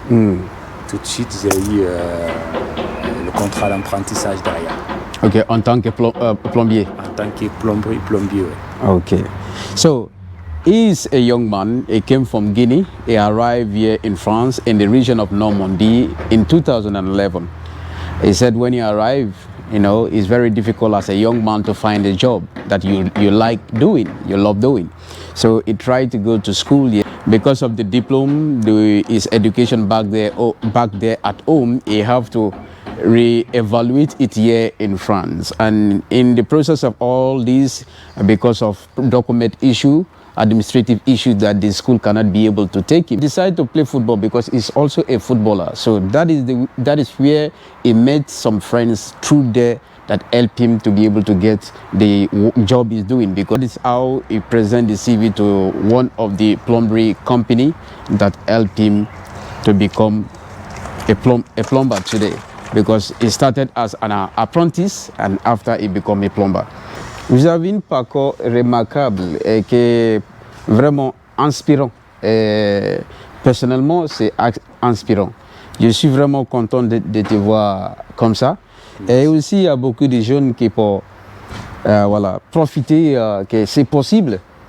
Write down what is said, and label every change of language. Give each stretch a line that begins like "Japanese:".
French: Tout de suite, j'ai eu le contrat d'apprentissage derrière. Ok, en tant que plombier? En tant que plombier, oui.
English: Okay. So, he's a young man. He came from Guinea. He arrived here in France in the region of Normandy in 2011. He said when he arrived, You know, it's very difficult as a young man to find a job that you like doing, you love doing. So he tried to go to school. Yeah. Because of the diploma, his education back there at home, he have to re-evaluate it here in France. And in the process of all this, because of document issue, administrative issue, that the school cannot be able to take him, decided to play football because he's also a footballer. So that is where he met some friends through there that help him to be able to get the job he's doing, because it's how he present the CV to one of the plumbery company that helped him to become a plumber today, because he started as an apprentice and after he became a plumber.
French: Vous avez un parcours remarquable et qui est vraiment inspirant. Et personnellement, c'est inspirant. Je suis vraiment content de te voir comme ça. Et aussi, il y a beaucoup de jeunes qui peuvent profiter que c'est possible.